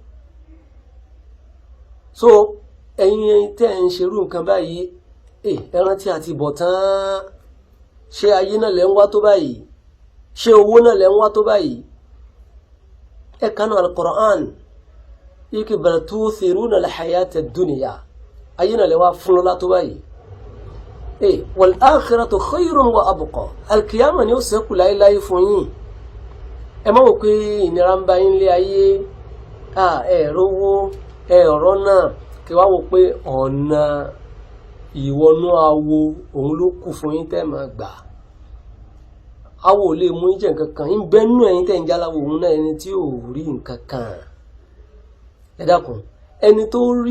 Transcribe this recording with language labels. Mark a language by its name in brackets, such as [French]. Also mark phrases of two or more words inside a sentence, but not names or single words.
[Yoruba] so ẹ̀yin tẹ́ ń ṣerú nǹkan báyìí ẹran tí a ti bọ̀ tán ṣé ayé náà lẹ́ ń wá tó báyìí ṣé owó náà lẹ́ ń wá tó báyìí kanu al-Qur'an yìí [Arabic] بل تؤثرون الحياة الدنيا [Yoruba] ayé náà lẹ́ wá fún lọ́lá tó báyìí [Arabic] والآخرة خير وأبقى [Yoruba] al-qiyama ni ó ṣẹ́kù láéláé fún yín ẹ má wò pé ìnira ń bá yín lé ayé ẹ̀rọwó ẹ̀rọ náà kí wá wò pé ọ̀nà ìwọnú awo òun ló kù fún yín tẹ́ máa gbà awo ò lè mú jẹ nǹkan kan ń bẹ nínú ẹ̀yin tẹ́ ń jáláwo òun náà ẹni tí ò rí nǹkan kan ẹ dákun ẹni tó